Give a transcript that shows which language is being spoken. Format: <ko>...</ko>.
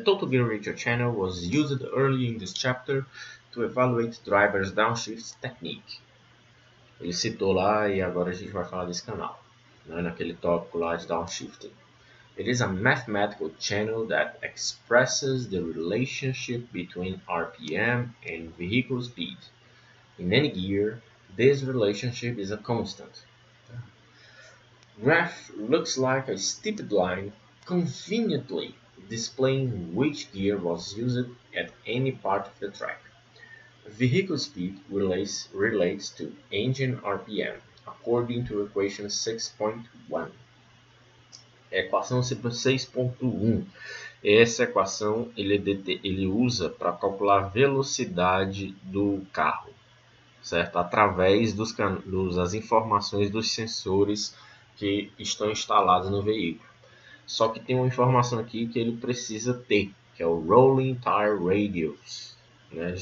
<en>total gear ratio channel was used early in this chapter to evaluate drivers' downshift technique.</en> <pt>Ele citou lá e agora a gente vai falar desse canal, né, naquele tópico lá de downshifting.</pt> <en>It is a mathematical channel that expresses the relationship between RPM and vehicle speed. In any gear, this relationship is a constant. Graph looks like a stepped line conveniently displaying which gear was used at any part of the track. Vehicle speed relates to engine RPM, according to equation 6.1.</en> <pt>Equação 6.1. Essa equação ele usa para calcular a velocidade do carro, certo? Através das informações dos sensores que estão instalados no veículo. Só que tem uma informação aqui que ele precisa ter, que é o Rolling Tire Radius, né?</pt>